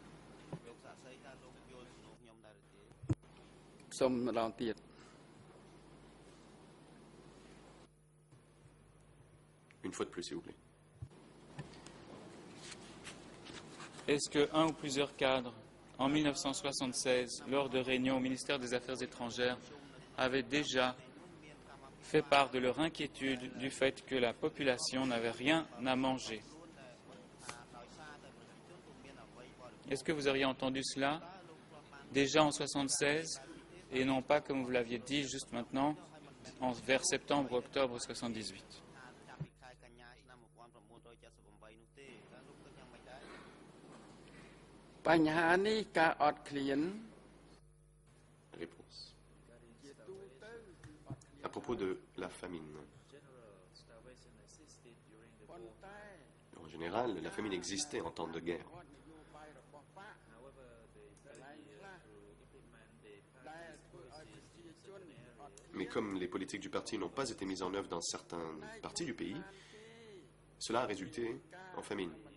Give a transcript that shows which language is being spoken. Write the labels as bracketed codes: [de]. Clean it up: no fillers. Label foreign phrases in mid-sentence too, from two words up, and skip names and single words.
[km] លោកសាស្ត្រីថាលោកយល់សំណួរខ្ញុំដែរឬទេ សូមម្ដងទៀត [fr] Une fois de plus, s'il vous plaît. Est-ce qu'un ou plusieurs cadres, en 1976, lors de réunions au ministère des Affaires étrangères, avaient déjà fait part de leur inquiétude du fait que la population n'avait rien à manger? Est-ce que vous auriez entendu cela déjà en 1976 et non pas, comme vous l'aviez dit juste maintenant, vers septembre-octobre 78. [km] ចាប់ពីខែកញ្ញាឆ្នាំ1978នោះទេតើលោកគិតយ៉ាងម៉េចដែរ បញ្ហានេះការអត់ឃ្លាន [fr] Réponse. À propos de la famine. En général, la famine existait en temps de guerre. Mais comme les politiques du parti n'ont pas été mises en œuvre dans certaines parties du pays, cela a résulté en famine.